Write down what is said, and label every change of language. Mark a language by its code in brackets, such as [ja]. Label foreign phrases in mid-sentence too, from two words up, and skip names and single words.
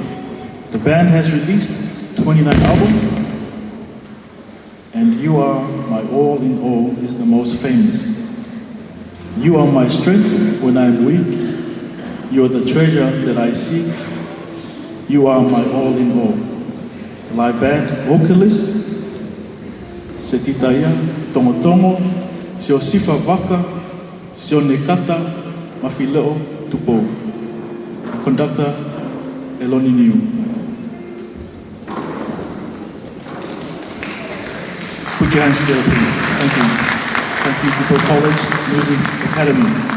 [en] The band has released 29 albums, and You Are My All in All is the most famous. You are my strength when I'm weak. You are the treasure that I seek. You are my all in all. The live band vocalist, Se Titaia, Tongo, Se o Sifa Waka, Se o Nekata, Mawhileo, Tupou. Conductor, Eloni Niu. Put your hands together, please. Thank you. Thank you, Tupou College Music Academy.